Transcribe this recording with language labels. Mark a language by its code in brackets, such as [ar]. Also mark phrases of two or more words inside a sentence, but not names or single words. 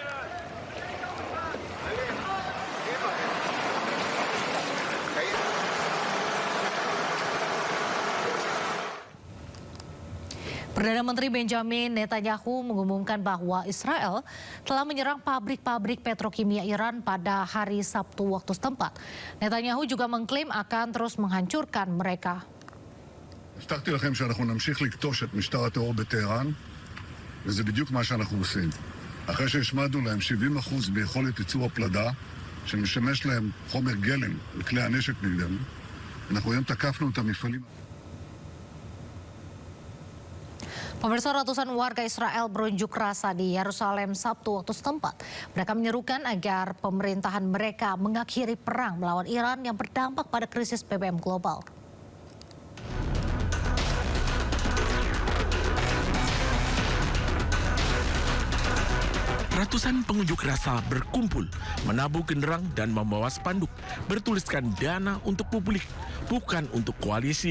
[id] Perdana Menteri Benjamin Netanyahu mengumumkan bahwa Israel telah menyerang pabrik-pabrik petrokimia Iran pada hari Sabtu waktu setempat. Netanyahu juga mengklaim akan terus menghancurkan mereka. [he] הבטחתי לכם שאנחנו נמשיך לקטוש את משטר הטרור בטהרן, וזה בדיוק מה שאנחנו עושים. אחרי שהשמדנו להם 70% ביכולת ייצור הפלדה, שמשמש להם חומר גלם לכלי הנשק נגדנו, אנחנו היום תקפנו את המפעלים. [id] Pemirsa, ratusan warga Israel berunjuk rasa di Yerusalem Sabtu waktu setempat. Mereka menyerukan agar pemerintahan mereka mengakhiri perang melawan Iran yang berdampak pada krisis BBM global. Ratusan pengunjuk rasa berkumpul, menabuh genderang dan membawa spanduk bertuliskan dana untuk publik, bukan untuk koalisi.